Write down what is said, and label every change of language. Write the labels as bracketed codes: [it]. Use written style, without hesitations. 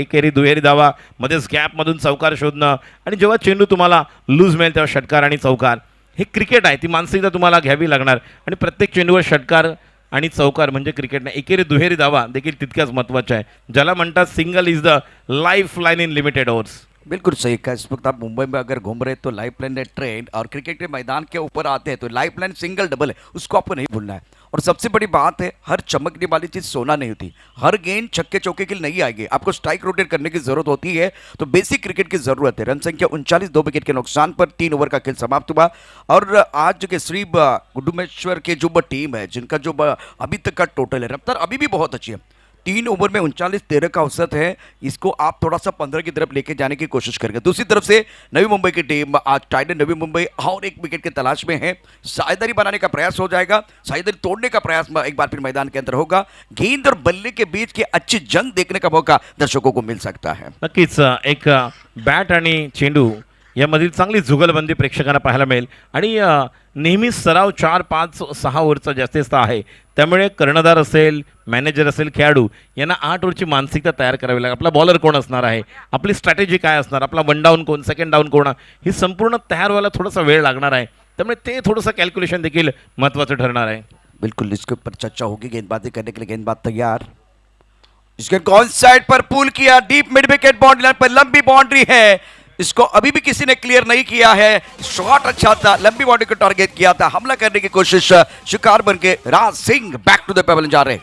[mr] एकेरी दुहेरी धावा, मध्येच गॅपमधून चौकार शोधणं आणि जेव्हा चेंडू तुम्हाला लूज मिळेल तेव्हा षटकार आणि चौकार. हे क्रिकेट आहे, ती मानसिकता तुम्हाला घ्यावी लागणार आणि प्रत्येक चेंडूवर षटकार आणि चौकार म्हणजे क्रिकेट नाही. एकेरी दुहेरी धावा देखील तितक्याच महत्त्वाच्या आहे, ज्याला म्हणतात [en] Single is the life line in limited overs. [hi] बिल्कुल सही कहा. इस वक्त आप मुंबई में अगर घूम रहे तो लाइफ लाइन है ट्रेन, और क्रिकेट के मैदान के ऊपर आते हैं तो लाइफ लाइन सिंगल डबल है, उसको आपको नहीं भूलना है. और सबसे बड़ी बात है, हर चमकने वाली चीज़ सोना नहीं होती. हर गेंद छक्के चौके के लिए नहीं आएगी, आपको स्ट्राइक रोटेट करने की जरूरत होती है. तो बेसिक क्रिकेट की जरूरत है. रन संख्या 39, 2 विकेट के नुकसान पर 3 ओवर का खेल समाप्त हुआ. और आज के श्री गुडुमेश्वर के जो टीम है, जिनका जो अभी तक का टोटल है, रफ्तार अभी भी बहुत अच्छी है. 3 ओवर में 39, 13 का औसत है. इसको आप थोड़ा सा 15 की तरफ लेके जाने की कोशिश करेंगे. दूसरी तरफ से नवी मुंबई की टीम आज टाइटन नवी मुंबई और एक विकेट की तलाश में है. साझेदारी बनाने का प्रयास हो जाएगा, साझेदारी तोड़ने का प्रयास एक बार फिर मैदान के अंदर होगा. गेंद और बल्ले के बीच की अच्छी जंग देखने का मौका दर्शकों को मिल सकता है. [mr] नक्कीच एक बॅट आणि चेंडू यामधील चांगली जुगलबंदी प्रेक्षकांना पाहायला मिळेल आणि नेहमीच सराव 4, 5, 6 ओव्हरचा जास्तीत आहे त्यामुळे कर्णधार असेल, मॅनेजर असेल, खेळाडू यांना 8 ओव्हरची मानसिकता तयार करावी लागेल. आपला बॉलर कोण असणार आहे, आपली स्ट्रॅटेजी काय असणार, आपला 1 डाऊन कोण, सेकंड डाऊन कोण, ही संपूर्ण तयार व्हायला थोडासा वेळ लागणार आहे. त्यामुळे ते थोडंसं कॅल्क्युलेशन देखील महत्त्वाचं ठरणार आहे. [hi] बिल्कुल इसके ऊपर चर्चा होगी. गेंदबाजी करने के लिए गेंदबाज तैयार. इसके कौन साइड पर पुल किया, deep mid wicket boundary line पर लंबी बाउंड्री है, इसको अभी भी किसी ने क्लियर नहीं किया है. शॉट अच्छा था, लंबी बाउंड्री को टारगेट किया था, हमला करने की कोशिश, शिकार बन के Raj Singh back to the pavilion जा रहे.